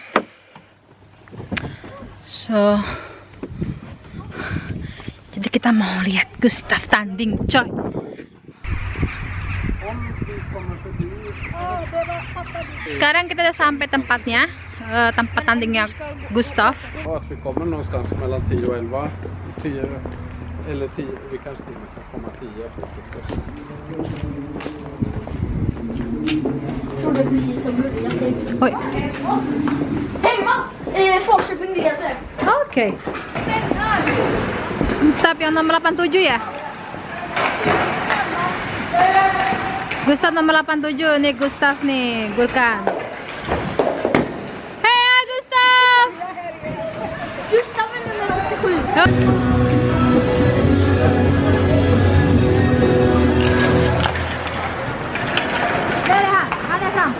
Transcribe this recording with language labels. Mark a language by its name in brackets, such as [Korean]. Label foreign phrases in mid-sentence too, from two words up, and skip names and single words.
[Indonesian] So, Jadi kita mau lihat Gustav tanding, coy. Sekarang kita udah sampai tempatnya, tempat tandingnya Gustav. [Swedish] Och vi kommer någonstans mellan 10 och 11. 10 eller 10, vi kanske till och med kan komma 10 efter. Jag tror det är precis som början. Oj, Hemma! Falköping leder. [Indonesian] oke. Gustav yang nomor 87 ya? Gustav nomor 87 nih, Gustav nih, [Swedish] Gurkan. Hei Gustav! Gustav är nummer 87. Där är han är fram.